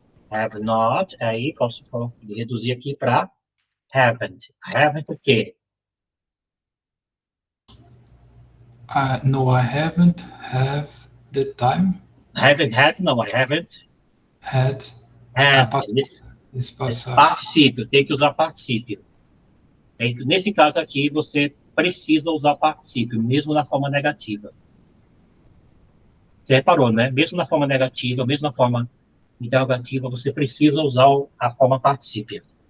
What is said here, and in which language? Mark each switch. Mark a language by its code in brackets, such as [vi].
[pt] Have not, aí posso reduzir aqui para haven't. Haven't o quê? [en] No, I haven't have the time. Haven't had, [pt] não, [en] I haven't Had. had. [pt] Esse passado. Particípio, tem que usar particípio. Nesse caso aqui, você precisa usar particípio, mesmo na forma negativa. Você reparou, né? Mesmo na forma negativa, mesmo na forma interrogativa, você precisa usar a forma particípio.